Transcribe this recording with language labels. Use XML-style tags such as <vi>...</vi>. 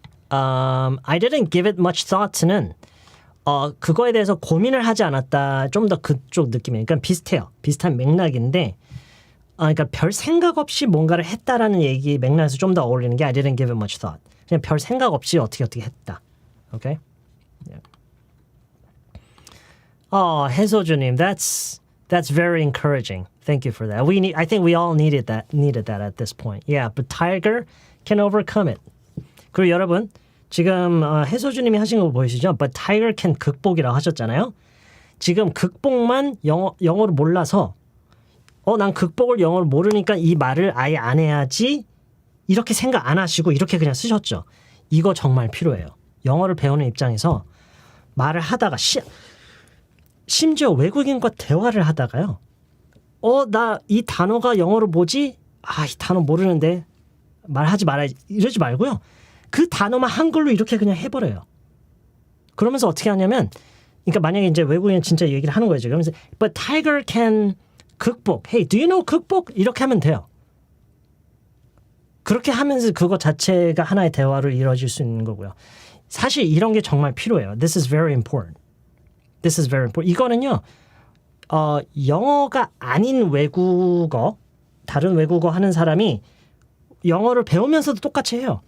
<en>I didn't give it much thought는</en> <ko>그거에 대해서 고민을 하지 않았다. 좀 더 그쪽 느낌이에요. 그러니까 비슷해요. 비슷한 맥락인데 그러니까 별 생각 없이 뭔가를 했다라는 얘기 맥락에서 좀 더 어울리는 게</ko> <en>I didn't give it much thought.</en> <ko>그냥 별 생각 없이 어떻게 했다.</ko> <en>Okay? Yeah. 해소주님, that's very encouraging. Thank you for that. I think we all needed that at this point. Yeah, but Tiger can overcome it.</en> <ko>그리고 여러분 지금 해소주님이 하신 거 보이시죠?</ko> <en>But Tiger can</en> <ko>극복이라고 하셨잖아요. 지금 극복만 영어를 몰라서 난 극복을 영어를 모르니까 이 말을 아예 안 해야지 이렇게 생각 안 하시고 이렇게 그냥 쓰셨죠. 이거 정말 필요해요. 영어를 배우는 입장에서 말을 하다가 심지어 외국인과 대화를 하다가요. 나 이 단어가 영어로 뭐지? 이 단어 모르는데 말하지 말아야지 이러지 말고요. 그 단어만 한글로 이렇게 그냥 해버려요. 그러면서 어떻게 하냐면 그러니까 만약에 이제 외국인 진짜 얘기를 하는 거예요. 그러면서</ko> <en>But Tiger can 극복. Hey, do you know 극복?</en> <ko>이렇게 하면 돼요. 그렇게 하면서 그거 자체가 하나의 대화로 이루어질 수 있는 거고요. 사실 이런 게 정말 필요해요.</ko> <en>This is very important. This is very important.</en> <ko>이거는요. 영어가 아닌 외국어, 다른 외국어 하는 사람이 영어를 배우면서도 똑같이 해요.</ko>